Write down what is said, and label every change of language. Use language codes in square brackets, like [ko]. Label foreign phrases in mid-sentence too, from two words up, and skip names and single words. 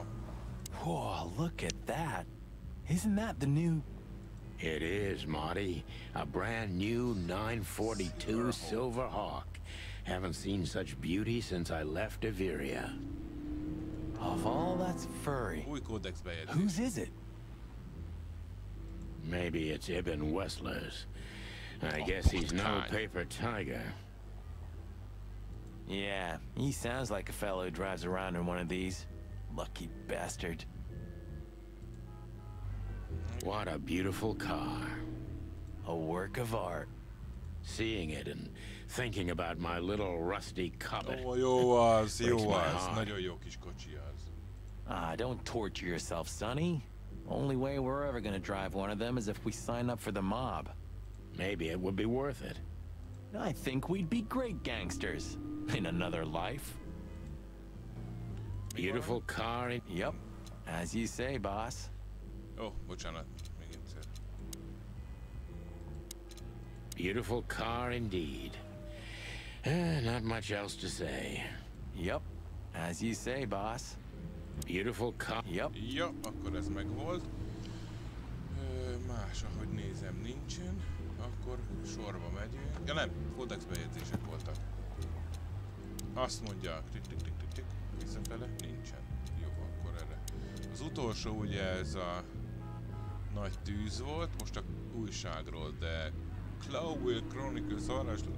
[en] Whoa, look at that. Isn't that the new... It is, Marty. A brand new 942 Silver Hawk. Haven't seen such beauty since I left Averia. Of all that's furry, [hu] Új kódex bejegyzés. [en] whose is it? Maybe it's Ibn Wessler's. I guess he's no paper tiger. Yeah, he sounds like a fellow who drives around in one of these. Lucky bastard. What a beautiful car. A work of art. Seeing it and thinking about my little rusty Cobbett. [hu] Ó, jó az, [en] breaks [hu] jó [en] my [hu] az. [en] heart. [hu] Nagyon jó kis kocsi az. [en] Ah, don't torture yourself, Sonny. Only way we're ever gonna drive one of them is if we sign up for the mob. Maybe it would be worth it. I think we'd be great gangsters in another life. Beautiful car. Yep, as you say, boss. [hu] Ó, bocsánat. Még egyszer. [en] Beautiful car indeed. Not much else to say. Yep, as you say, boss. Beautiful car. Yep. [hu] Ja, akkor ez megvolt. Más, ahogy nézem, nincsen. Akkor sorba megyünk. Ja nem, kódex bejegyzések voltak. Azt mondja, tik, visszafele, nincsen. Jó, akkor erre. Az utolsó ugye ez a nagy tűz volt, most a újságról, de Clawville Chronicles arráslány.